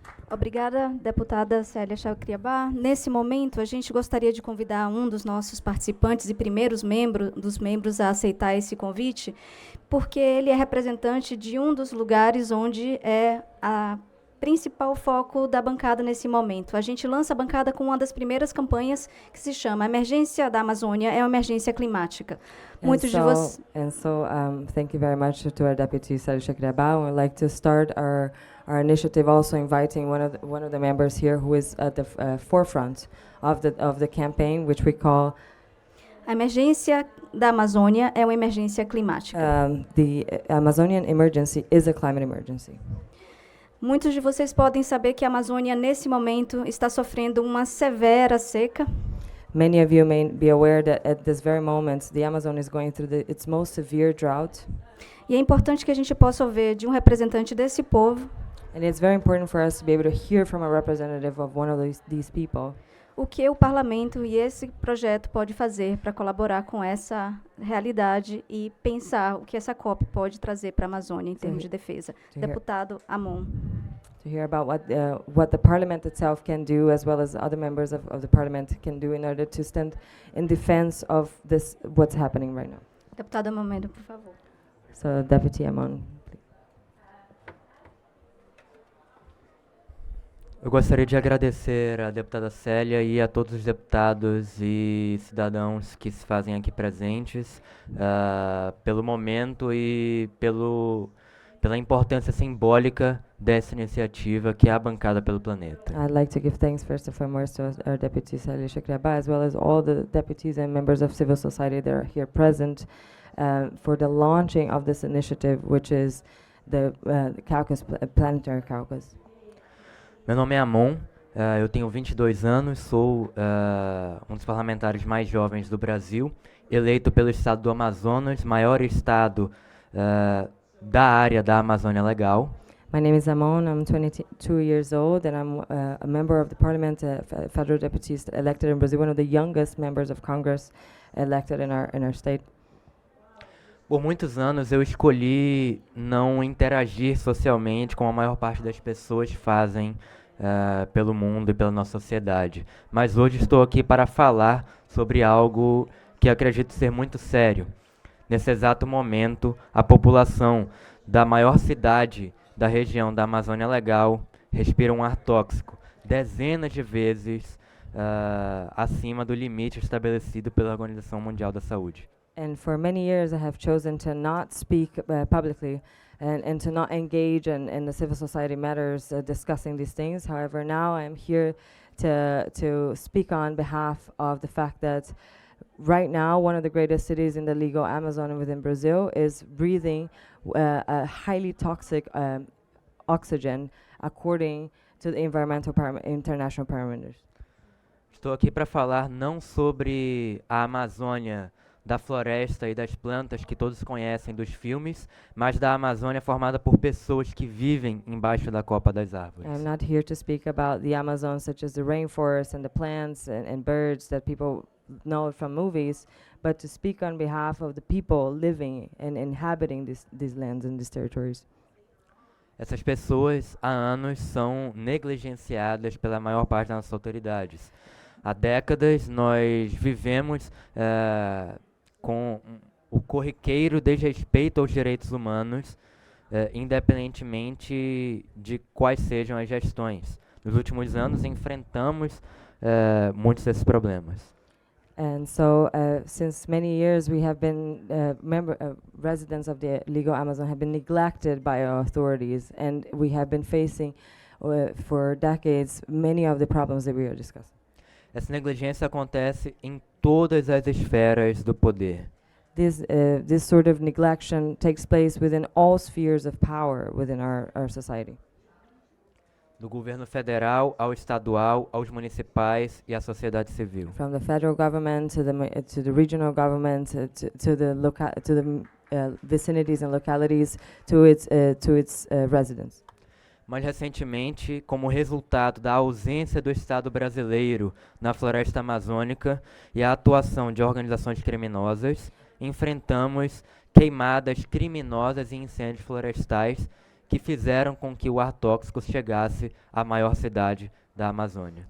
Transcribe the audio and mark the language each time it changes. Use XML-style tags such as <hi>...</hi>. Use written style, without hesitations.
<pt>Obrigada, deputada Célia Chacriabá. Nesse momento, a gente gostaria de convidar um dos nossos participantes e primeiros dos membros a aceitar esse convite, porque ele é representante de um dos lugares onde é a principal foco da bancada nesse momento. A gente lança a bancada com uma das primeiras campanhas que se chama Emergência da Amazônia é uma emergência climática. Muitos de vocês...</pt> <en>Thank you very much to our deputy, Célia Chacriabá. We'd like to start our initiative also inviting one of the members here who is at the forefront of the campaign, which we call</en> <pt>a emergência da Amazônia é uma emergência climática.</pt> <en>The Amazonian emergency is a climate emergency.</en> <pt>Muitos de vocês podem saber que a Amazônia, nesse momento, está sofrendo uma severa seca.</pt> <en>Many of you may be aware that at this very moment, the Amazon is going through its most severe drought.</en> <pt>E é importante que a gente possa ouvir de um representante desse povo</pt> <en>And it's very important for us to be able to hear from a representative of one of these people.</en> <pt>O que o parlamento e esse projeto pode fazer para colaborar com essa realidade e pensar o que essa COP pode trazer para a Amazônia em termos de defesa. Deputado Amon.</pt> <en>To hear about what the parliament itself can do, as well as other members of the parliament can do in order to stand in defense of what's happening right now.</en> <pt>Deputado Amon, por favor.</pt> <en>So, Deputy Amon.</en> <pt>Eu gostaria de agradecer à deputada Célia e a todos os deputados e cidadãos que se fazem aqui presentes pelo momento e pela importância simbólica dessa iniciativa que é a bancada pelo planeta.</pt> <en>I'd like to give thanks first and foremost to our deputy Célia Chacriabá, as well as all the deputies and members of civil society that are here present for the launching of this initiative, which is the Caucus, Planetary Caucus.</en> <pt>Meu nome é Amon, eu tenho 22 anos, sou um dos parlamentares mais jovens do Brasil, eleito pelo estado do Amazonas, maior estado da área da Amazônia Legal.</pt> <en>My name is Amon, I'm 22 years old, and I'm a member of the parliament, federal deputy elected in Brazil, one of the youngest members of Congress elected in our state.</en> <pt>Por muitos anos eu escolhi não interagir socialmente como a maior parte das pessoas fazem pelo mundo e pela nossa sociedade. Mas hoje estou aqui para falar sobre algo que acredito ser muito sério. Nesse exato momento, a população da maior cidade da região da Amazônia Legal respira um ar tóxico, dezenas de vezes acima do limite estabelecido pela Organização Mundial da Saúde.</pt> <en>And for many years, I have chosen to not speak publicly and to not engage in the civil society matters discussing these things. However, now I am here to speak on behalf of the fact that right now, one of the greatest cities in the legal Amazon within Brazil is breathing a highly toxic oxygen according to the international parameters.</en> <pt>Estou aqui para falar não sobre a Amazônia da floresta e das plantas que todos conhecem dos filmes, mas da Amazônia formada por pessoas que vivem embaixo da copa das árvores.</pt> <en>I'm not here to speak about the Amazon, such as the rainforest and the plants and birds that people know from movies, but to speak on behalf of the people living and inhabiting these lands and these territories.</en> <pt>Essas pessoas, há anos, são negligenciadas pela maior parte das nossas autoridades. Há décadas, nós vivemos com o corriqueiro desrespeito aos direitos humanos, independentemente de quais sejam as gestões. Nos últimos anos, enfrentamos muitos desses problemas.</pt> <en>And so, since many years, we have been residents of the legal Amazon have been neglected by our authorities, and we have been facing, for decades, many of the problems that we are discussing.</en> <pt>Essa negligência acontece em todas as esferas do poder.</pt> <en>This sort of neglection takes place within all spheres of power within our society.</en> <pt>Do governo federal ao estadual, aos municipais e à sociedade civil.</pt> <en>From the federal government to the regional government to the vicinities and localities to its residents.</en> <pt>Mais recentemente, como resultado da ausência do Estado brasileiro na floresta amazônica e a atuação de organizações criminosas, enfrentamos queimadas criminosas e incêndios florestais que fizeram com que o ar tóxico chegasse à maior cidade da Amazônia.</pt>